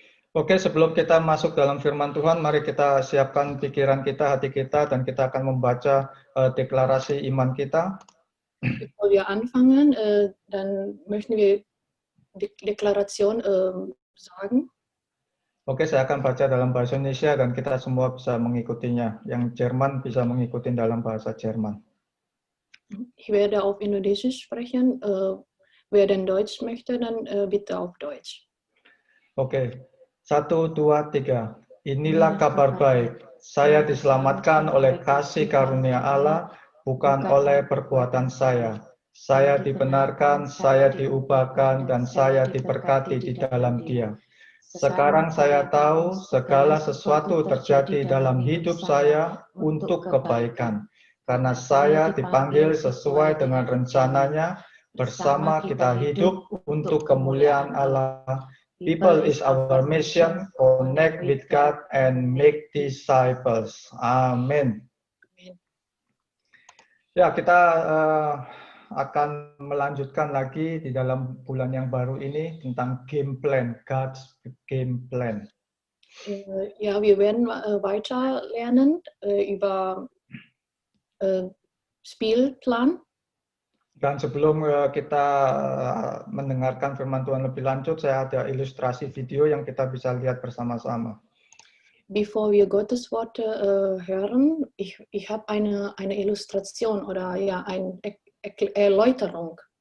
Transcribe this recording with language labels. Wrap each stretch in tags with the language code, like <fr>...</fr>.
<id>Oke, sebelum kita masuk dalam firman Tuhan, mari kita siapkan pikiran kita, hati kita, dan kita akan membaca deklarasi iman kita.</id> <de>Bevor wir anfangen, dann möchten wir die Deklaration sagen.</de> <id>Oke, saya akan baca dalam bahasa Indonesia dan kita semua bisa mengikutinya. Yang Jerman bisa mengikuti dalam bahasa Jerman.</id> <de>Ich werde auf Indonesisch sprechen. Wer denn Deutsch möchte, dann bitte auf Deutsch.</de> <id>Oke, 1, 2, 3. Inilah kabar baik. Saya diselamatkan oleh kasih karunia Allah, bukan oleh perbuatan saya. Saya dibenarkan, saya diubahkan, dan saya diberkati di dalam Dia. Sekarang saya tahu segala sesuatu terjadi dalam hidup saya untuk kebaikan. Karena saya dipanggil sesuai dengan rencananya, bersama kita hidup untuk kemuliaan Allah.</id> <en>People is our mission, connect with God and make disciples.</en> <id>Amin. Ya, kita akan melanjutkan lagi di dalam bulan yang baru ini tentang</id> <en>game plan, God's game plan.</en> <de>Ja, wir werden weiter lernen über Spielplan.</de> <id>Dan sebelum kita mendengarkan firman Tuhan lebih lanjut, saya ada ilustrasi video yang kita bisa lihat bersama-sama.</id> <de>Bevor wir Gottes Worte hören, ich habe eine Illustration oder ja, eine Erläuterung.</de>